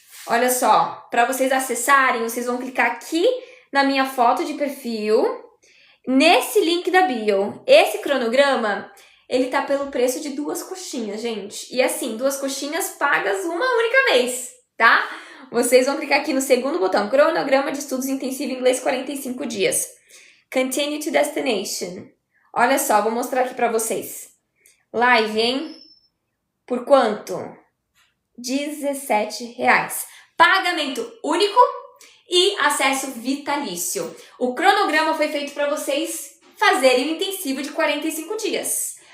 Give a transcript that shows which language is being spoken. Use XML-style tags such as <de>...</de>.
<pt>Olha só, para vocês acessarem, vocês vão clicar aqui na minha foto de perfil, nesse link da bio. Esse cronograma, ele tá pelo preço de 2 coxinhas, gente. E assim, 2 coxinhas pagas uma única vez, tá? Vocês vão clicar aqui no segundo botão, cronograma de estudos intensivo inglês 45 dias.</pt> <en>Continue to destination.</en> <pt>Olha só, vou mostrar aqui para vocês. Live, hein? Por quanto? R$17. Pagamento único e acesso vitalício. O cronograma foi feito para vocês fazerem o intensivo de 45 dias.</pt>